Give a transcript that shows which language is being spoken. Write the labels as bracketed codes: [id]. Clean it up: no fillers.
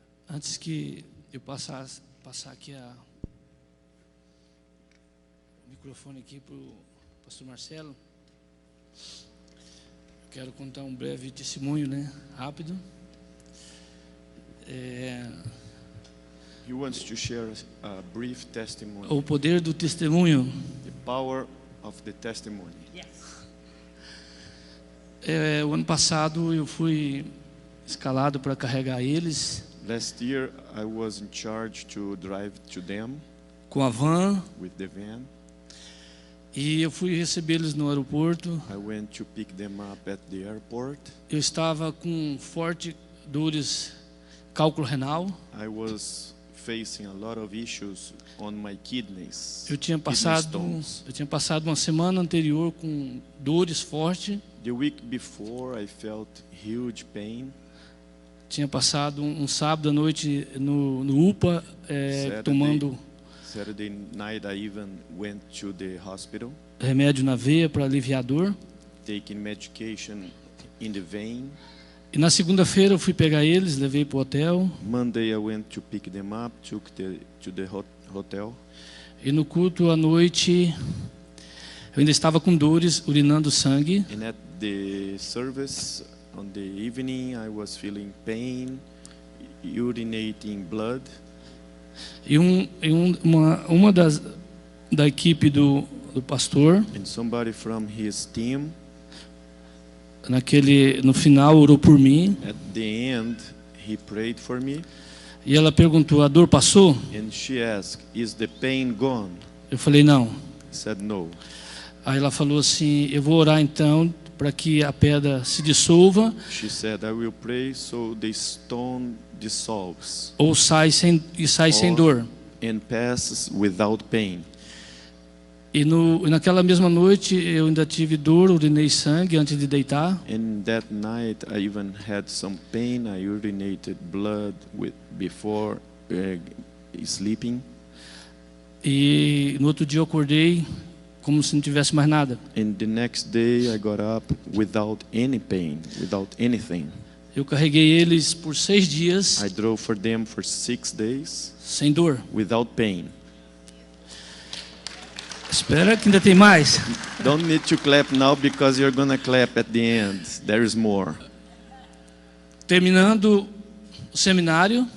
[pt] Antes que eu passar aqui o microfone aqui para o pastor Marcelo, quero contar um breve testemunho, né? Rápido. [en] He wants to share a brief testimony. [pt] O poder do testemunho. [en] The power of the testimony. [pt] O ano passado eu fui escalado para carregar eles. [en] Last year I was in charge to drive to them [pt] com a van. [en] With the van. [pt] E eu fui recebê-los no aeroporto. [en] I went to pick them up at the airport. [pt] Eu estava com forte dores, cálculo renal. [en] I was facing a lot of issues on my kidneys. [pt] Eu tinha passado uma semana anterior com dores fortes. [en] The week before I felt huge pain. [pt] Tinha passado um sábado à noite no UPA, tomando [en] Saturday night I even went to the hospital. [pt] Remédio na veia para aliviar a dor. [en] Taking medication in the vein. [pt] E na segunda-feira eu fui pegar eles, levei para o hotel. [en] Monday I went to pick them up, took to the hotel. [pt] E no culto à noite eu ainda estava com dores, urinando sangue. [en] And at the service on the evening I was feeling pain, urinating blood. [pt] E uma da equipe do pastor, [en] and somebody from his team, [pt] no final orou por mim. [en] At the end he prayed for me. [pt] E ela perguntou: a dor passou? [en] And she asked, is the pain gone? [pt] Eu falei: não. [en] I said no. [pt] Aí ela falou assim: eu vou orar então para que a pedra se dissolva. [en] She said, I will pray so the stone dissolves. [pt] Ou sai sem dor. [en] And passes without pain. [pt] E naquela mesma noite eu ainda tive dor, urinei sangue antes de deitar. [en] And that night I even had some pain. I urinated blood before sleeping. [pt] E no outro dia eu acordei como se não tivesse mais nada. [en] And the next day I got up without any pain, without anything. [pt] Eu carreguei eles por 6 dias. [en] I drove for them for 6 days. [pt] Sem dor. [en] Without pain. [pt] Espera que ainda tem mais. [en] Don't need to clap now because you're gonna clap at the end. There is more. [pt] Terminando o seminário.